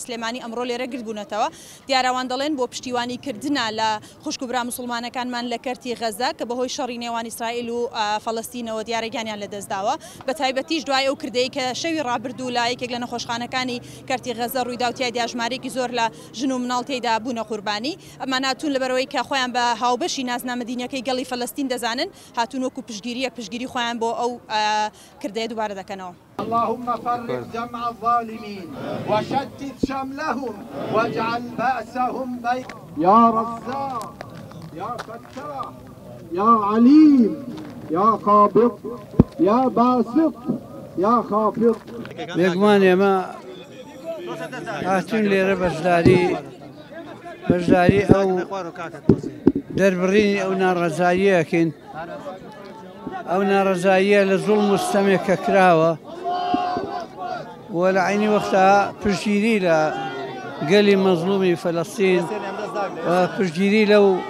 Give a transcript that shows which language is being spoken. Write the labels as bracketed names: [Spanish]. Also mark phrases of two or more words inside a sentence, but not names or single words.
[Central Kurdish] سلێمانی ئەمڕۆ لێرە گردبوونەتەوە دیاراوان دەڵێن بۆ پشتیوانیکردنە لە خوشکوبرا موسڵمانەکانمان لە کەرتی غەزە کە بەهۆی شەڕی نێوان ئیسرائیل و فەڵەستینەوە دیارەگیانیان لەدەستداوە بە تایبەتیش دوای ئەو کردەی کە شەوی ڕابردوو لە یەکێک لە نەخۆشخانەکانی کەرتی غەزە ڕوویداوتیای دیاژمارێکی زۆر لە ژن و مناڵ تێیدا بوونە قوربانی ئەمان هاتوون لەبەرەوەی کە خۆیان بە هاوبەشی نازنامەدینەکەی گەڵی فەلەستین دەزانن هاتوون وەکو پشتگیری خۆیان بۆ ئەو کردەیە دووبارە دەکەنەوە. [Arabic] اللهم فرق جمع الظالمين وشتت شملهم واجعل بأسهم بين يا رزاق يا فتاح يا عليم يا قابض يا باسط يا خافض [Central Kurdish] بێگومان ئێمە هاتوون لێرە بەشداری ئەو دەربڕینی ئەو ناڕەزاییەکەین ئەو ناڕەزاییە لە زوڵم و ستەمێک کە کراوە و لە عینی وەختا پشتگیری لە گەلی مەزلومی فەلەستین و پشتگیری لەو